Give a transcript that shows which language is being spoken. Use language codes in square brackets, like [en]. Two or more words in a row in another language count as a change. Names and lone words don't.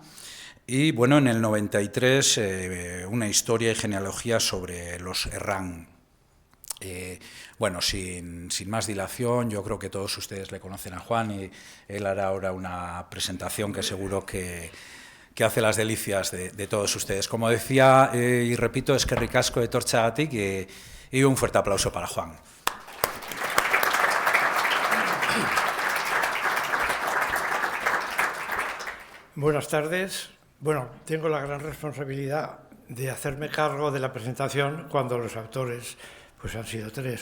[es] Y bueno, en el 93, una historia y genealogía sobre los Herrán. Bueno, sin más dilación, yo creo que todos ustedes le conocen a Juan y él hará ahora una presentación que seguro que hace las delicias de todos ustedes. Como decía y repito, [eu] eskerrik asko etortzeagatik [es] y un fuerte aplauso para Juan. Buenas tardes. Bueno, tengo la gran responsabilidad de hacerme cargo de la presentación cuando los autores pues han sido tres.